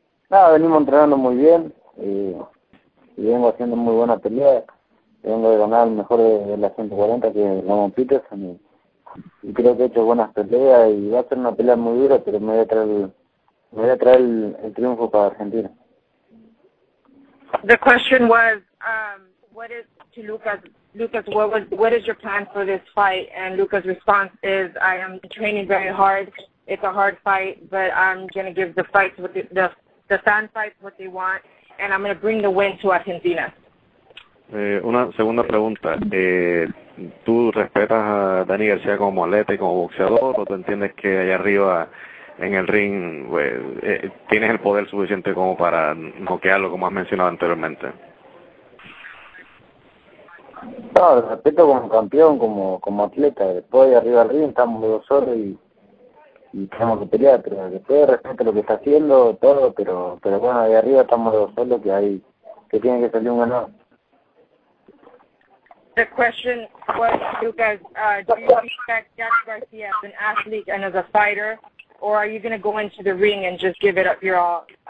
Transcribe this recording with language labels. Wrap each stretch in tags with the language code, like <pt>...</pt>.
<es>Nada, venimos entrenando muy bien y vengo haciendo muy buena pelea. vengo de ganar el mejor de las 140 que es Lamont Peterson y creo que he hecho buenas peleas y va a ser una pelea muy dura, pero me voy a traer el triunfo para Argentina.</es> <en>The question was, what is to Lucas, what is your plan for this fight? And Lucas' response is, I am training very hard. It's a hard fight, but I'm going to give the fights what the fan fights what they want, and I'm going to bring the win to Argentina.</en> <es>Una segunda pregunta. ¿Tú respetas a Dani Garcia como atleta y como boxeador o tú entiendes que allá arriba en el ring tienes el poder suficiente como para noquearlo, como has mencionado anteriormente? No, lo respeto como campeón, como atleta. Después de arriba al ring estamos los dos solos y tenemos que pelear, pero después respeto lo que está haciendo, todo, pero bueno, de arriba estamos los dos solos que tiene que salir un ganador.</es> <en>The question was, Lucas, do you respect Danny Garcia as an athlete and as a fighter, or are you going to go into the ring and just give it up your all?</en>